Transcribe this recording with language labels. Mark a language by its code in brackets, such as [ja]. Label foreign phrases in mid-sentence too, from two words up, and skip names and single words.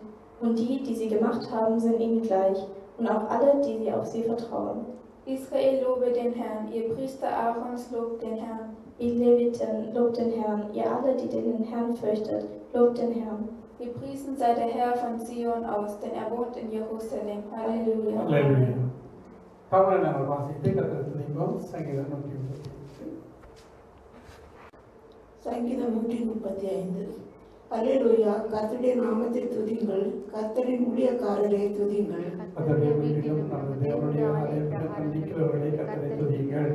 [de] Und die sie gemacht haben, sind ihnen gleich. Und auch alle, die auf sie vertrauen. Israel, lobe den Herrn. Ihr Priester Aarons, lobt den Herrn. Ihr Leviten, lobt den Herrn. Ihr alle, die den Herrn fürchtet, lobt den Herrn. Gepriesen sei der Herr von Zion aus, denn er wohnt in Jerusalem. Halleluja. [ta] Halleluja. தமிழை நாங்கள் வாசித்து கற்றுக்கொள்வோம். சங்கீதம் 135. சங்கீதம் 135. அல்லேலூயா, கர்த்தருடைய நாமத்தை துதிங்கள், கர்த்தரின் ஊழியக்காரரை துதிங்கள். கர்த்தருடைய வீட்டிலும் நமது தேவனுடைய ஆலயத்தில் சந்திக்கிறவர்களை கர்த்தரை துதியுங்கள்.